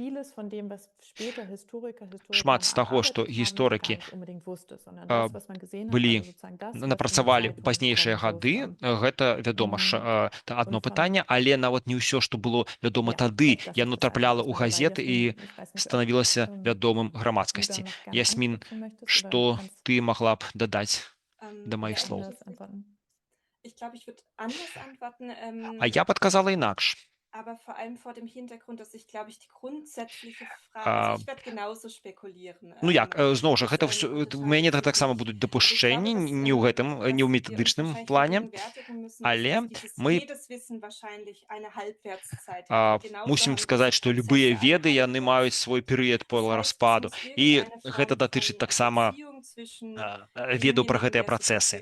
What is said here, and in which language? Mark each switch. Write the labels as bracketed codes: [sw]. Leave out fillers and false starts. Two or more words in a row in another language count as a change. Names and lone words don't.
[be] Шмат з таго, што гісторыкі напрацавалі ў пазнейшыя гады, гэта, вядома ж, адно пытанне, але нават не ўсё, што было вядома тады, яно трапляла ў газеты і станавілася вядомым грамадскасці. Ясмін, што ты магла б дадаць да маіх слоў? А я падказала інакш. [de] Aber vor allem vor dem Hintergrund, dass ich, glaube ich, die grundsätzliche Frage, also ich werde genauso spekulieren. [be] Ну як, зноў жа, гэта у мяне таксама будуць дапушчэнні, не ў метадычным плане, але мы мусім сказаць, што любыя веды, яны маюць свой перыяд полараспаду, і гэта датычыць таксама ведаў пра гэтыя працэсы.